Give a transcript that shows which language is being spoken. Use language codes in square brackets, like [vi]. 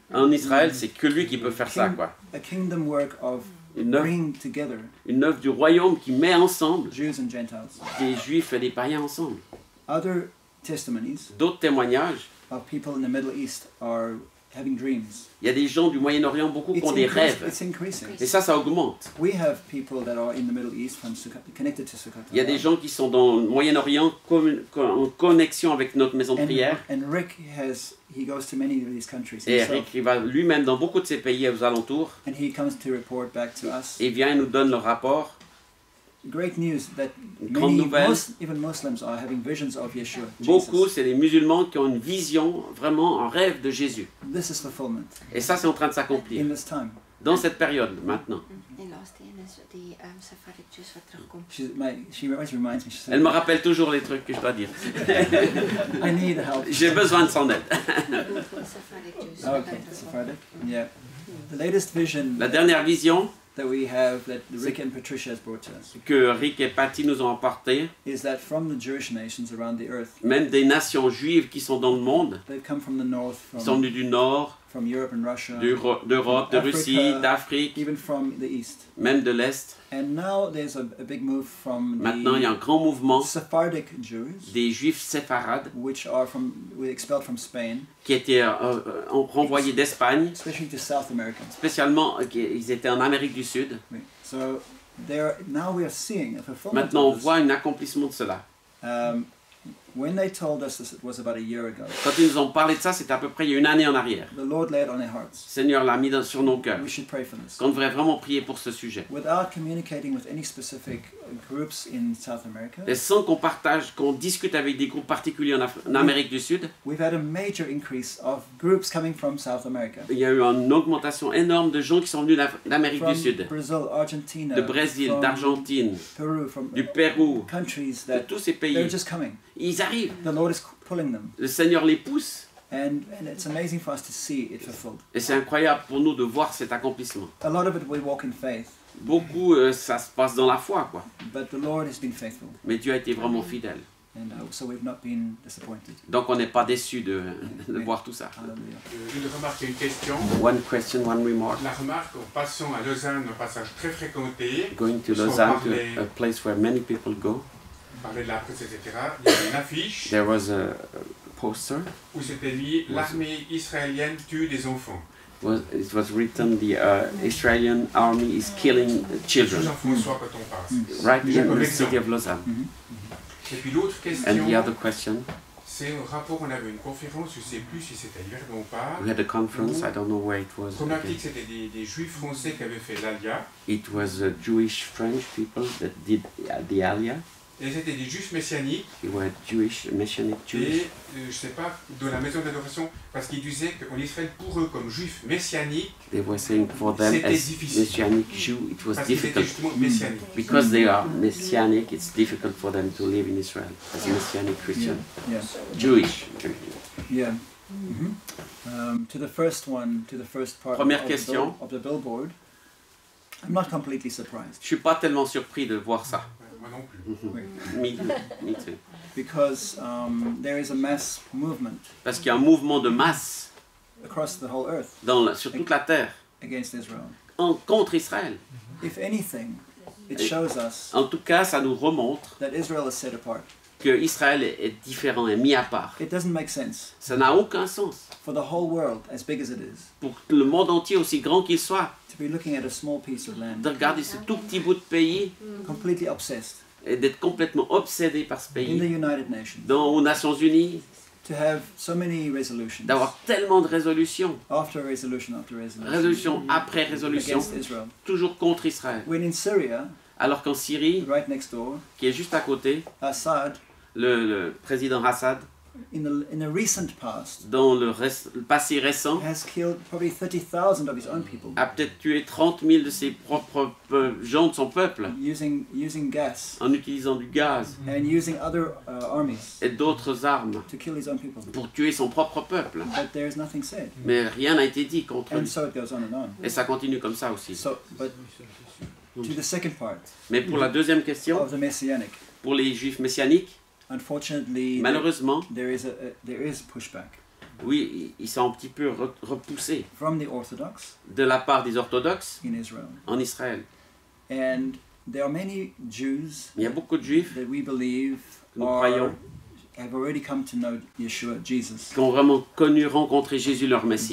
[fr] En Israël, c'est que lui qui peut faire ça, quoi. [en] A kingdom work of [fr] Une œuvre, [en] bringing together [fr] une œuvre du royaume qui met ensemble [en] Jews and Gentiles. [fr] des juifs et des païens ensemble. [en] Other testimonies [fr] D'autres témoignages, [en] of people in the Middle East are having dreams. [fr] il y a des gens du Moyen-Orient, beaucoup qui ont des rêves. [en] It's increasing. [fr] Et ça augmente. [en] We have people that are in the Middle East from connected to Sukkot. [fr] Il y a des gens qui sont dans le Moyen-Orient en connexion avec notre maison de prière. [en] And Rick he goes to many of these countries [fr] Et [en] himself, [fr] Eric, il va lui-même dans beaucoup de ces pays aux alentours. [en] and he comes to report back to us. [fr] Et vient et nous donne le rapport. [en] Great news that [fr] Une grande [en] many, [fr] nouvelle. [en] even Muslims are having visions of Yeshua. [fr] Beaucoup, [en] Jesus. [fr] c'est des musulmans qui ont une vision, vraiment un rêve de Jésus. [en] This is fulfillment [fr] Et ça, c'est en train de s'accomplir. [en] in this time. [fr] Dans cette période, maintenant. [af] En laatste een is die Sephardic Jews wat terugkomt. [en] She always reminds me. She says, [fr] Elle me rappelle toujours les trucs que je dois dire. [en] I need help. [fr] J'ai besoin de son aide. [en] Sephardic Jews. Oh, okay, Sephardic. Yeah. The latest vision [fr] La dernière vision [en] that we have, that Rick and Patricia has brought to us, [fr] que Rick et Patty nous ont apportée, [en] is that from the Jewish nations around the earth, [fr] même des nations juives qui sont dans le monde, [en] they've come from the north, [fr] qui sont venues du Nord, [en] from Europe and Russia, [fr] d'Europe, de Russie, [en] Africa, [fr] d'Afrique, [en] even from the east. [fr] même de l'Est. [en] And now there's a big move from [fr] Maintenant, il y a un [en] the [fr] grand mouvement [en] Sephardic Jews, [fr] des Juifs séfarades [en] which are were expelled from Spain, [fr] qui étaient renvoyés d'Espagne, [en] especially to South America. [fr] spécialement, ils étaient en Amérique du Sud. [en] So now we are seeing a fulfillment [fr] Maintenant, on [en] of this. [fr] voit un accomplissement de cela. [en] When they told us this, it was about a year ago. [fr] Quand ils nous ont parlé de ça, c'était à peu près il y a une année en arrière. [en] The Lord laid on their hearts. [fr] Seigneur l'a mis sur nos cœurs. [en] We should pray for this. [fr] Qu'on devrait vraiment prier pour ce sujet. [en] Without communicating with any specific groups in South America, [fr] Et sans qu'on partage, qu'on discute avec des groupes particuliers en Amérique du Sud, [en] we've had a major increase of groups coming from South America. [fr] il y a eu une augmentation énorme de gens qui sont venus d'Amérique [en] From [fr] du Sud, [en] Brazil, Argentina, [fr] de Brésil, [en] from [fr] d'Argentine, [en] Peru, from [fr] du Pérou, [en] countries [fr] de [en] that [fr] tous ces [en] they're [fr] pays. [en] just coming. [fr] Ils arrivent. [en] The Lord is pulling them. [fr] Le Seigneur les pousse. [en] And it's amazing for us to see it fulfilled. [fr] Et c'est incroyable pour nous de voir cet accomplissement. [en] A lot of it we walk in faith, [fr] Beaucoup, ça se passe dans la foi, quoi. [en] but the Lord has been faithful. [fr] Mais Dieu a été vraiment fidèle. [en] And so we've not been disappointed. [fr] Donc on n'est pas déçu de voir tout ça. [en] Hallelujah. [fr] Une remarque et une question. [en] One question, one remark. [fr] La remarque, en passant à Lausanne, un passage très fréquenté, [en] Going to [fr] Parce qu'on [en] Lausanne, [fr] parlait- [en] to a place where many people go. [fr] on parlait de la presse, etc. Il y avait une affiche [en] There was a poster. [fr] où c'était mis « L'armée israélienne tue des enfants [en] It was written, the Israeli army is killing ». children. [fr] Jean-François quand on passe. [en] Right [fr] Déjà [en] in [fr] comme [en] the [fr] exemple. [en] city of Lausanne. [fr] Et puis l'autre [en] And question, the other question, [fr] c'est un rapport, on avait une conférence, je ne sais plus si c'était à Yverdon ou pas. [en] we had a conference, I don't know where it was. [fr] Première [en] again. [fr] que c'était des juifs français qui avaient fait l'Alia, [en] It was Jewish French people that did the Aliyah. [fr] et c'était des juifs messianiques, [en] They were Jewish, Messianic Jews. [fr] et je ne sais pas, de la maison d'adoration, parce qu'ils disaient qu'en Israël, pour eux, comme juifs messianiques, [en] They were saying for them [fr] C'était [en] as [fr] difficile. [en] Messianic Jew, it was [fr] parce qu'ils étaient [en] difficult. [fr] justement messianiques. [en] Because they are Messianic, it's difficult for them to live in Israel as Messianic Christian. Yeah. Jewish. Yeah. To the first part [fr] Première [en] of [fr] question. [en] of the billboard, I'm not completely surprised [fr] Je suis pas tellement surpris de voir ça. Moi non plus. [en] Me too. because there is a mass movement [fr] Parce qu'il y a un mouvement de masse [en] across the whole earth [fr] sur toute la terre [en] against Israel. [fr] contre Israël. [en] If anything, it shows us [fr] En tout cas, ça nous remontre [en] that Israel is set apart. [fr] que Israël est différent, est mis à part. [en] It doesn't make sense [fr] Ça n'a aucun sens [en] for the whole world, as big as it is, [fr] pour le monde entier, aussi grand qu'il soit, [en] to be looking at a small piece of land, [fr] de regarder ce tout petit bout de pays [en] completely obsessed, [fr] et d'être complètement obsédé par ce [en] in the [fr] pays, [en] United Nations, [fr] aux Nations Unies, [en] to have so many resolutions, [fr] d'avoir tellement de résolutions, [en] after resolution after resolution, [fr] résolution après résolution, [en] against Israel. [fr] toujours contre Israël. [en] When in Syria, [fr] Alors qu'en Syrie, [en] right next door, [fr] qui est juste à côté, [en] Assad, [fr] le président Assad, [en] in a recent past, [fr] dans le passé récent, [en] has killed probably 30,000 of his own people [fr] a peut-être tué 30 000 de ses propres gens de son peuple [en] using gas [fr] en utilisant du gaz [en] and using other armies [fr] et d'autres armes [en] to kill his own people. [fr] pour tuer son propre peuple. [en] But there is nothing said. [fr] Mais rien n'a été dit contre [en] And [fr] lui. [en] so it goes on and on. [fr] Et ça continue comme ça aussi. [en] So, but to the second part [fr] Mais pour la deuxième question, [en] of the Messianic, [fr] pour les juifs messianiques, [en] unfortunately, [fr] malheureusement, [en] there is pushback [fr] oui, ils sont un petit peu repoussés [en] from the Orthodox [fr] de la part des orthodoxes [en] in Israel. [fr] en Israël. [en] And there are many Jews [fr] Il y a beaucoup de juifs [en] that we believe [fr] que nous croyons [en] have already come to know Yeshua, Jesus, [fr] qui ont vraiment rencontré Jésus leur Messie,